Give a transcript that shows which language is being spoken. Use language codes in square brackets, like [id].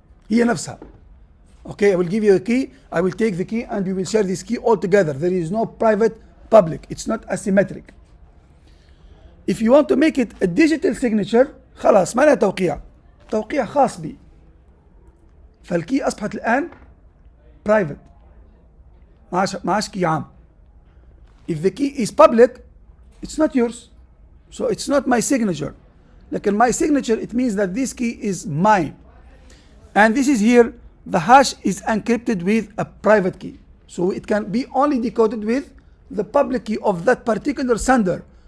[ar] هي نفسها. [en] Okay, I will give you a key, I will take the key, and we will share this key all together. There is no private public. It's not asymmetric. If you want to make it a digital signature, [ar] خلاص ما لها توقيع خاص بي. فالكي أصبحت الآن private. ما عادش كي عام. [en] If the key is public, it's not yours. So it's not my signature. لكن my signature, it means that this key is mine. And this is here, the hash is encrypted with a private key. So it can be only decoded with the public key of that particular sender.